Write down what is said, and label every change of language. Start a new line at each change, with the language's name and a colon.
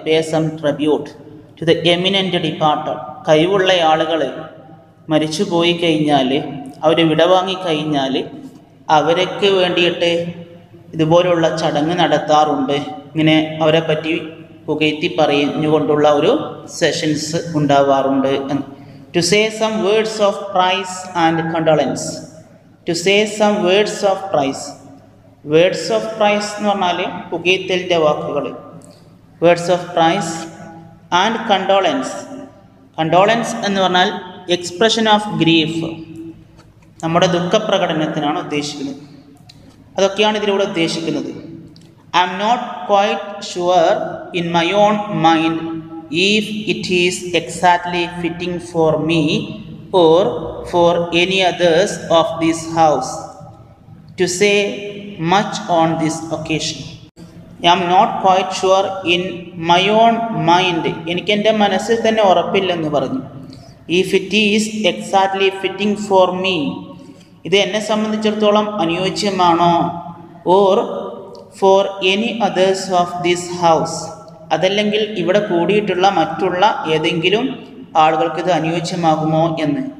English: Pay some tribute to the eminent departed.
Malayalam: കഴിവുള്ള ആളുകൾ മരിച്ചു പോയി കഴിഞ്ഞാൽ, അവർ വിടവാങ്ങിക്കഴിഞ്ഞാൽ അവർക്ക് വേണ്ടിയിട്ട് ഇതുപോലുള്ള ചടങ്ങ് നടത്താറുണ്ട്. ഇങ്ങനെ അവരെ പറ്റി പുകഴ്ത്തി പറഞ്ഞുകൊണ്ടുള്ള ഒരു സെഷൻസ് ഉണ്ടാവാറുണ്ട് എന്ന്.
English: To say some words of praise and condolence. To say some words of praise. Words of praise
Malayalam: എന്ന് പറഞ്ഞാൽ പുകഴ്ത്തലിൻ്റെ വാക്കുകൾ.
English: Words of praise and condolence.
Malayalam: Condolence എന്ന് പറഞ്ഞാൽ
English: expression of grief,
Malayalam: നമ്മുടെ ദുഃഖപ്രകടനത്തിനാണ് ഉദ്ദേശിക്കുന്നത്. അതൊക്കെയാണ് ഇതിലൂടെ ഉദ്ദേശിക്കുന്നത്.
English: I am not quite sure in my own mind if it is exactly fitting for me or for any others of this house to say much on this occasion. I am not quite sure in my own mind.
Malayalam: എനിക്ക് എൻ്റെ മനസ്സിൽ തന്നെ ഉറപ്പില്ലെന്ന് പറഞ്ഞു.
English: If it is exactly fitting for me,
Malayalam: ഇത് എന്നെ സംബന്ധിച്ചിടത്തോളം അനുയോജ്യമാണോ,
English: or for any others of this house,
Malayalam: അതല്ലെങ്കിൽ ഇവിടെ കൂടിയിട്ടുള്ള മറ്റുള്ള ഏതെങ്കിലും ആളുകൾക്ക് ഇത് അനുയോജ്യമാകുമോ എന്ന്.